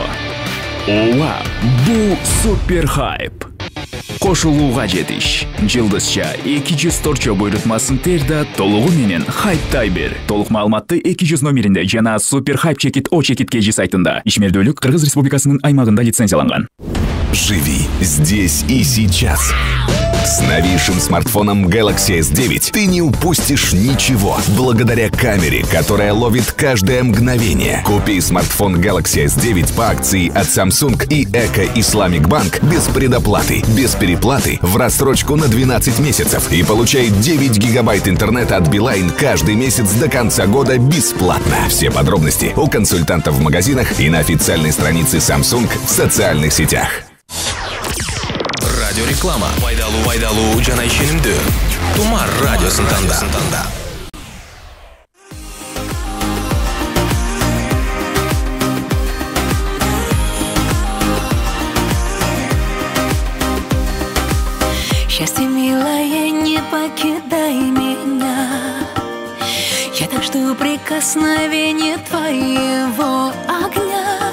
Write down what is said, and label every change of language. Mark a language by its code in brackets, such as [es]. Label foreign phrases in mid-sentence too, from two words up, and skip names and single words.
[ky] Ооба, бул супер хайп. Кошулууга жетиш. Жылдызча 200 торчо буйрутмасын тер да толугу менен хайптай бер. Толук маалыматты 200 номеринде жана Супер хайп чекит О чекит КЖ сайтында. Ишмердүүлүк Кыргыз Республикасынын аймагында лицензияланган. [ru] Живи здесь и сейчас. С новейшим смартфоном Galaxy S9 ты не упустишь ничего, благодаря камере, которая ловит каждое мгновение. Купи смартфон Galaxy S9 по акции от Samsung и Эко Исламик Банк без предоплаты, без переплаты, в рассрочку на 12 месяцев и получай 9 гигабайт интернета от Билайн каждый месяц до конца года бесплатно. Все подробности у консультантов в магазинах и на официальной странице Samsung в социальных сетях. Радиореклама. [ky] Пайдалуу жана ишенимдүү. Тумар радиосын танда. [ru] Счастье, милая, не покидай меня. Я так жду прикосновения твоего огня.